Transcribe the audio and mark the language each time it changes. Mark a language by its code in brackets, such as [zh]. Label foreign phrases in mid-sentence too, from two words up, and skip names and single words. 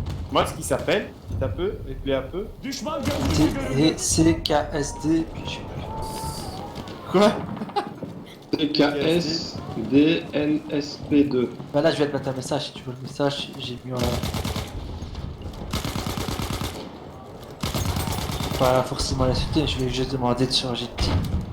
[fr] Moi, ce qui s'appelle, petit un peu, éclaire un peu. [tr] Düşman görüldü görüldü. CKSD, [fr] puis je sais plus. Quoi? TKSDNSP2. Bah là, je vais te mettre un message si tu veux le message. J'ai mis en. Pas forcément l'insulter, je vais juste demander de changer de team.